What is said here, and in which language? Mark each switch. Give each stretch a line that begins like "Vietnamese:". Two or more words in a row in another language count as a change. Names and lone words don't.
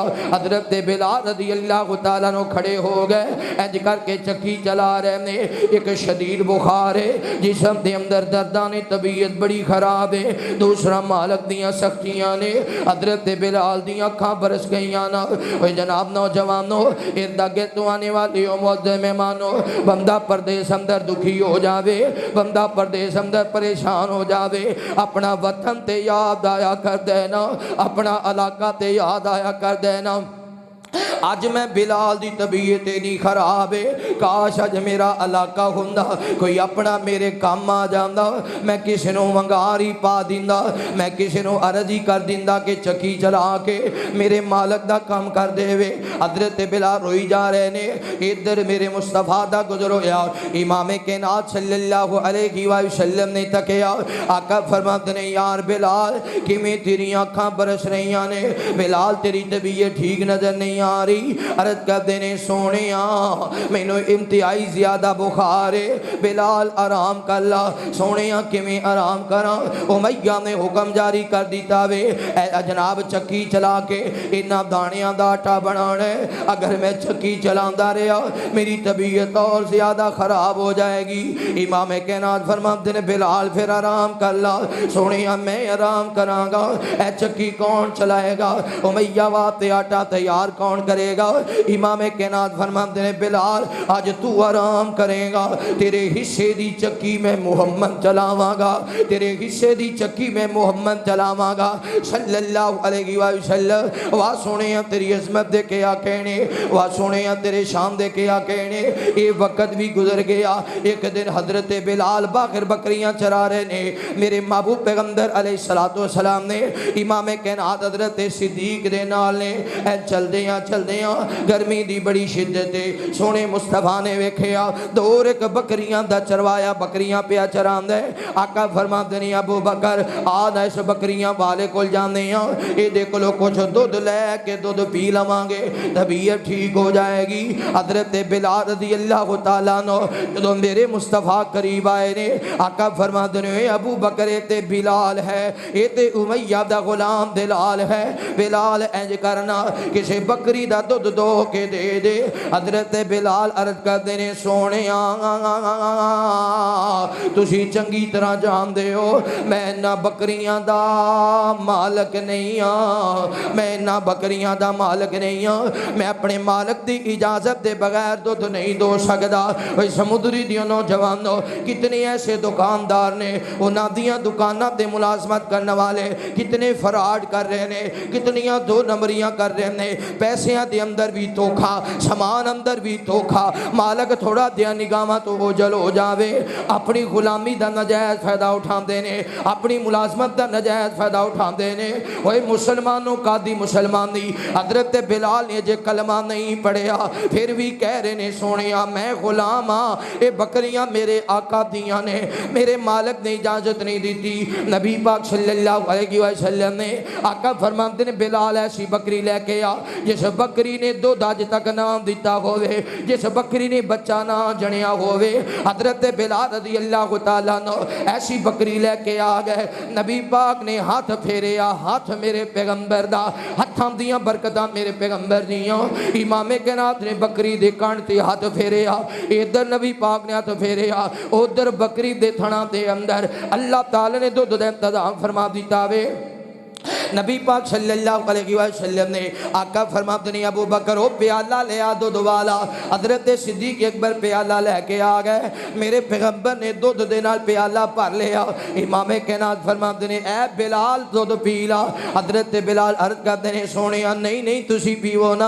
Punjabi: حضرت بلال
Arabic: رضي الله تعالى عنه
Punjabi: کھڑے ہو گئے، اینج کر کے چکی چلا رہے نے. ایک شدید بخار ہے، جسم کے اندر درداں نے، طبیعت بڑی خراب ہے. دوسرا مالک دیاں سختیاں نے، حضرت بلال دی اکھاں برس گئی نا. اوئے جناب نوجوانو، ارد گرد تو آنے والے ہو موجود مہمانو, بندہ پردیس اندر دکھی ہو جاوے، بندہ پردیس اندر پریشان ہو جاوے، اپنا وطن تے یاد آیا کر دینا، اپنا علاقہ تے یاد آیا کر دینا. اج میں بلال دی طبیعت نہیں خراب ہے، کاش اج میرا علاقہ ہوندا، کوئی اپنا میرے کام آ جاتا، میں کسی کو ونگاری پا دیندا، میں کسی کو عرض ہی کر دیندا کہ چکی چلا کے میرے مالک دا کام کر دیوے. حضرت بلال روئی جا رہے نے. ادھر میرے مصطفیٰ دا گزر ہویا، امام کائنات
Arabic: صلى الله عليه وسلم
Punjabi: نے تکیا، آقا فرماتے نے یار بلال کیویں تیری اکھاں برس رہی نے، بلال تیری طبیعت ٹھیک نظر نہیں آ رہی. عرض کرتے نے سوہنے مینوں انتہائی زیادہ بخار ہے، بلال آرام کر لا. سوہنے کیویں آرام کراں؟ امیہ نے حکم جاری کر دتا وے، جناب چکی چلا کے انہاں دانیاں دا آٹا بنانا ہے، اگر میں چکی چلاتا رہا میری طبیعت اور زیادہ خراب ہو جائے گی. امام کائنات فرماتے نے بلال پھر آرام کر لا. سوہنے میں آرام کراں گا، اے چکی کون چلائے گا? امیہ واسطے آٹا تیار کون کرے گا؟ امام کائنات فرماتے نے بلال آج تو آرام کرے گا، تیرے حصے دی چکی میں محمد چلاواں گا، تیرے حصے دی چکی میں محمد چلاواں گا
Arabic: صلى الله عليه وسلم.
Punjabi: واہ سوہنے تیری عظمت دے کے آ کہنے، واہ سوہنے تیرے شان دے کے آ کہنے.
Urdu: یہ وقت بھی گزر گیا.
Punjabi: ایک دن حضرت بلال باہر بکریاں چرا رہے نے، میرے محبوب پیغمبر
Arabic: عليه الصلاة والسلام
Punjabi: نے امام کائنات حضرت صدیق دے نال نے چلدے گرمی دی بڑی شدت ہے. سوہنے مصطفیٰ نے ویکھیا دور ایک بکریاں دا چرواہا بکریاں پیا چراندا ہے. آقا فرماتے نے ابو بکر آ اس بکریاں والے کول جانے یہ کولوں کچھ دودھ لے کے دودھ پی لواں گے,
Urdu: طبیعت ٹھیک ہو جائے گی.
Punjabi: حضرت بلال
Arabic: رضي الله تعالى عنه
Punjabi: جو میرے مصطفیٰ قریب آئے نے، آقا فرماتے نے ابو بکر تے بلال ہے، یہ تے امیہ دا غلام بلال ہے. بلال اینج کرنا کسی بکری دا دودھ دو کے دے دے. حضرت بلال عرض کرتے نے سوہنے تسی چنگی طرح جانتے ہو میں انہاں بکریاں دا مالک نہیں ہاں، میں انہاں بکریاں دا مالک نہیں ہاں,
Urdu: میں اپنے مالک کی اجازت کے بغیر دودھ نہیں دو سکتا.
Punjabi: بھائی سمندری دیو نوجوانو کتنے ایسے دکاندار نے، انہاں دیاں دکاناں تے ملازمت کرنے والے کتنے فراڈ کر رہے نے، کتنیاں دو نمبریاں کر رہے نے، پیسیاں دے اندر بھی دھوکا، سامان اندر بھی دھوکا. مالک تھوڑا دیا نگاہاں تو اوجھل ہو جاوے، اپنی غلامی کا ناجائز فائدہ اٹھاتے نے، اپنی ملازمت کا ناجائز فائدہ اٹھاتے نے. اوئے مسلمانو کادی مسلمانی، حضرت بلال نے جے کلمہ نہیں پڑھیا پھر بھی کہہ رہے نے سوہنے میں غلام ہاں، یہ بکریاں میرے آقا دیاں نے، میرے مالک نے اجازت نہیں دی. نبی پاک
Arabic: صلى الله عليه وسلم
Punjabi: نے آقا فرماتے نے بلال ایسی بکری لے کے آ جس بکری نے دودھ اج تک نہ دتا ہووے، جس بکری نے بچہ نہ جنیا ہووے. حضرت بلال
Arabic: رضي الله تعالى عنه
Punjabi: ایسی بکری لے کے آ گئے. نبی پاک نے ہاتھ پھیریا، ہاتھ میرے پیغمبر دا، ہتھاں دیاں برکتاں میرے پیغمبر دیاں. امام کائنات نے بکری دے کان تے ہاتھ پھیریا، ادھر نبی پاک نے ہاتھ پھیریا، ادھر بکری دے تھناں دے اندر اللہ تعالیٰ نے دودھ دا انتظام فرما دتا وے. نبی پاک
Arabic: صلى الله عليه وسلم
Punjabi: نے آقا فرماتے نے ابو بکر او پیالہ لے آ دودھ والا. حضرت صدیق اکبر پیالہ لے کے آ گئے. میرے پیغمبر نے دودھ دے نال پیالہ بھر لیا۔ امام کائنات فرماتے نے اے بلال دودھ پی لا. حضرت بلال عرض کرتے نے سوہنے نہیں نہیں تسی پیوو نا.